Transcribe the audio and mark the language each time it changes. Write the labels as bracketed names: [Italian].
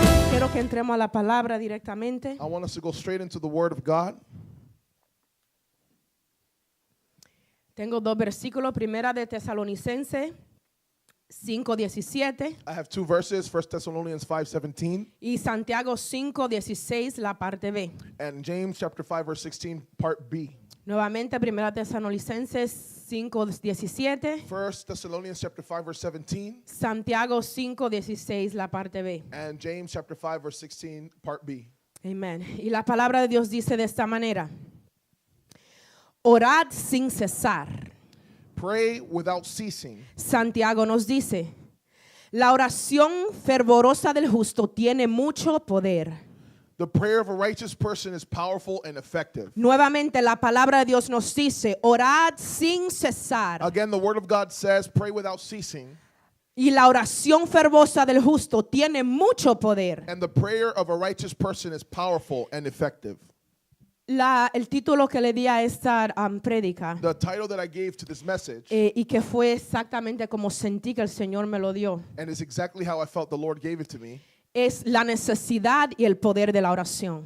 [Spanish] Quiero que entremos a la palabra directamente. [English] I want us to go straight into the Word of God. [Spanish] Tengo dos versículos, primera de Tesalonicenses 5:17 [English] I have two verses, 1 Thessalonians 5:17 [Spanish] y Santiago 5:16, la parte B. [English] and James chapter 5 verse 16 part B. [Spanish] Nuevamente, primera Tesalonicenses 5:17, [English] 1 Thessalonians chapter 5 verse 17 [Spanish] Santiago 5:16, la parte B. [English] and James chapter 5 verse 16 part B. [Spanish] Amén. Y la palabra de Dios dice de esta manera: orad sin cesar. [English] Pray without ceasing. [Spanish] Santiago nos dice: la oración fervorosa del justo tiene mucho poder. [English] The prayer of a righteous person is powerful and effective. [Spanish] Nuevamente la palabra de Dios nos dice: orad sin cesar. [English] Again, the word of God says, pray without ceasing. [Spanish] Y la oración fervorosa del justo tiene mucho poder. [English] And the prayer of a righteous person is powerful and effective. [Spanish] El título que le di a esta prédica [English] The title that I gave to this message, [Spanish] y que fue exactamente como sentí que el Señor me lo dio, [English] and it's exactly how I felt the Lord gave it to me, [Spanish] es la necesidad y el poder de la oración.